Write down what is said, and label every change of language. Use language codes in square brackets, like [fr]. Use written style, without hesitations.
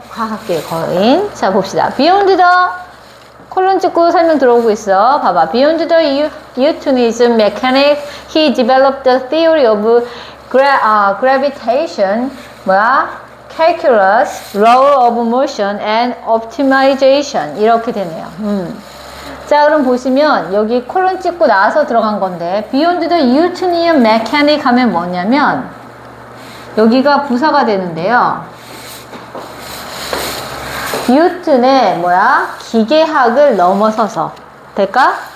[ko] 과학계의 거인. 자, 봅시다. Beyond the 콜론 찍고 설명 들어오고 있어. 봐봐. [en] Beyond the Newtonism mechanics, he developed the theory of gravitation, calculus, law of motion, and optimization. [ko] 이렇게 되네요. 자, 그럼 보시면 여기 콜론 찍고 나서 들어간 건데 [en] Beyond the Newtonian mechanics [ko] 하면 뭐냐면 여기가 부사가 되는데요. 뉴턴의 기계학을 넘어서서 될까?